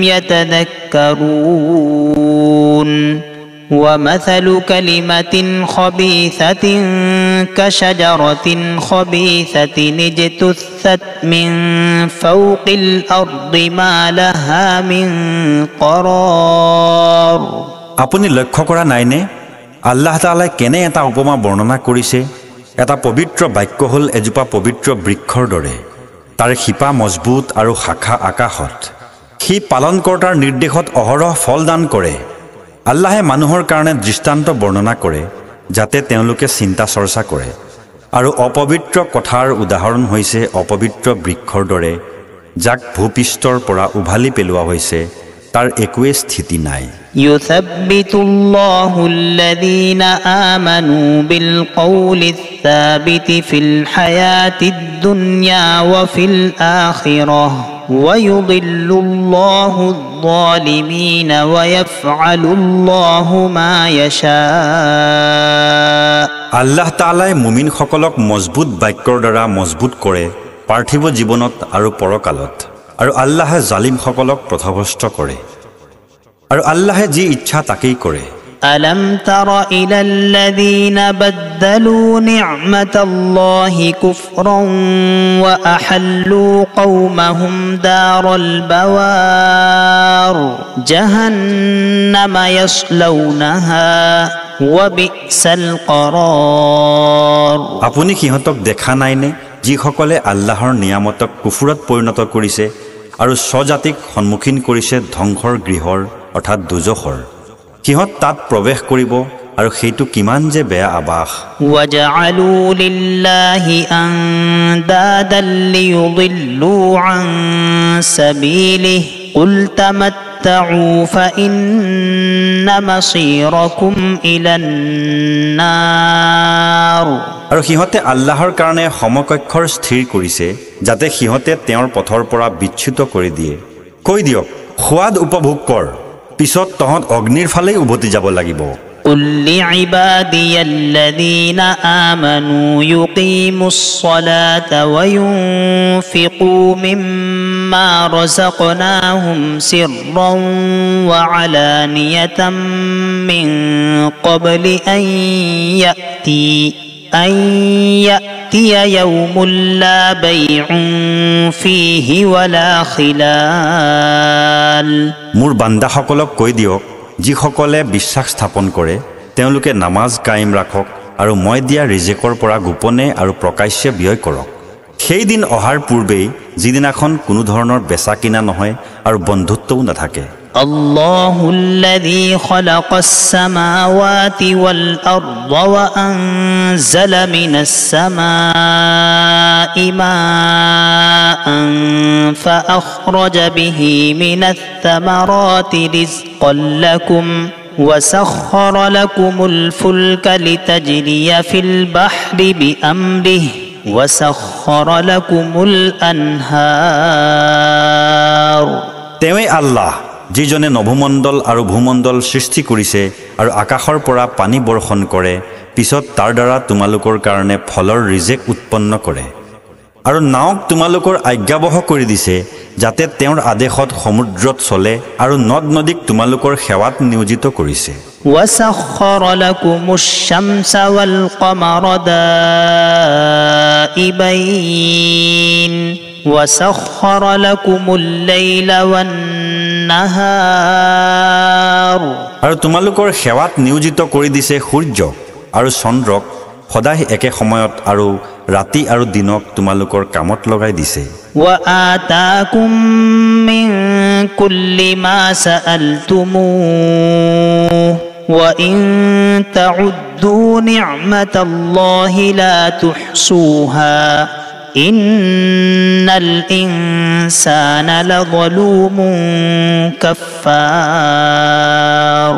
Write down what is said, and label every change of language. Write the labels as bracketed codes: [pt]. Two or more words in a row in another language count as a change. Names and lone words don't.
[ar] يتذكرون ومثل كلمة خبيثة كشجرة خبيثة اجتثت من فوق الأرض ما لها من قرار। [as] আপুনি লক্ষ্য কৰা নাইনে আল্লাহ তাআলাই কেনে এটা উপমা বৰ্ণনা কৰিছে? এটা পবিত্ৰ বাক্য হ'ল এজোপা পবিত্ৰ বৃক্ষৰ দৰে। তাৰ শিপা মজবুত আৰু শাখা আকাশত। সি পালনকৰ্তাৰ নিৰ্দেশত অহৰহ ফল দান কৰে। আল্লাহে মানুহৰ কাৰণে দৃষ্টান্ত বৰ্ণনা কৰে যাতে তেওঁলোকে চিন্তা চৰ্চা কৰে। আৰু অপবিত্ৰ কথাৰ উদাহৰণ হৈছে অপবিত্ৰ বৃক্ষৰ দৰে, যাক ভূপৃষ্ঠৰ পৰা উভালি পেলোৱা হৈছে, তাৰ একোৱে স্থিতি নাই। [ar] يثبت الله الذين آمنوا بالقول الثابت في الحياة الدنيا وفي الآخرة ويضل الله الظالمين ويفعل الله ما يشاء। [as] আল্লাহ তাআলাই মুমিনসকলক মজবুত বাক্যৰ দ্বাৰা মজবুত কৰে পাৰ্থিৱ জীৱনত আৰু পৰকালত, আৰু আল্লাহে জালিমসকলক পথভ্ৰষ্ট কৰে, আৰু আল্লাহে যি ইচ্ছা তাকেই কৰে। [ar] ألم تر إلى الذين بدلوا نعمة الله كفرا وأحلوا قومهم دار البوار جهنم يصلونها وبئس القرار। [as] আপুনি সিহঁতক দেখা নাইনে যিসকলে আল্লাহৰ নিয়ামতক কুফুৰত পৰিণত কৰিছে আৰু স্বজাতিক সন্মুখীন কৰিছে ধ্বংসৰ গৃহৰ অৰ্থাৎ দুজখৰ। সিহঁত তাত প্ৰৱেশ কৰিব আৰু সেইটো কিমান যে বেয়া আবাস। [ar] وجعلوا لله أندادا ليضلوا عن سبيله قل تمتعوا فإن مصيركم إلى النار। [as] আৰু সিহঁতে আল্লাহৰ কাৰণে সমকক্ষৰ স্থিৰ কৰিছে যাতে সিহঁতে তেওঁৰ পথৰ পৰা বিচ্যুত কৰি দিয়ে। কৈ দিয়ক, সোৱাদ উপভোগ কৰ, পিছত তহঁত অগ্নিৰ ফালেই উভতি যাব লাগিব। [ar] قل لعبادي الذين آمنوا يقيموا الصلاة وينفقوا مما رزقناهم سرا وعلانية من قبل أن يأتي يوم لا بيع فيه ولا خلال। [as] মোৰ বান্দাসকলক কৈ দিয়ক, যিসকলে বিশ্বাস স্থাপন কৰে তেওঁলোকে নামাজ কায়েম ৰাখক আৰু মই দিয়া ৰিজেকৰ পৰা গোপনে আৰু প্ৰকাশ্যে ব্যয় কৰক। সেই দিন অহাৰ পূৰ্বেই যিদিনাখন কোনো ধৰণৰ বেচা কিনা নহয় আৰু বন্ধুত্বও নাথাকে। [ar] الله الذي خلق السماوات والأرض وأنزل من السماء ماء فأخرج به من الثمرات رزقا لكم وسخر لكم الفلك لتجري في البحر بأمره وسخر لكم الأنهار [as] তেৱে আল্লাহ যিজনে নভমণ্ডল আৰু ভূমণ্ডল সৃষ্টি কৰিছে আৰু আকাশৰ পৰা পানী বৰ্ষণ কৰে পিছত তাৰ দ্বাৰা তোমালোকৰ কাৰণে ফলৰ ৰিজেক উৎপন্ন কৰে আৰু নাওক তোমালোকৰ আজ্ঞাবহ কৰি দিছে যাতে তেওঁৰ আদেশত সমুদ্ৰত চলে আৰু নদ নদীক তোমালোকৰ সেৱাত নিয়োজিত কৰিছে [ar] وسخر لكم الشمس والقمر دائبين وسخر لكم الليل والنهار [as] আৰু তোমালোকৰ সেৱাত নিয়োজিত কৰি দিছে সূৰ্য আৰু চন্দ্ৰক সদায় একে সময়ত আৰু ৰাতি আৰু দিনক তোমালোকৰ কামত লগাই দিছে [ar] وآتاكم من كل ما سألتموه وإن تعدوا نعمة الله لا تحصوها إن الإنسان لظلوم كفار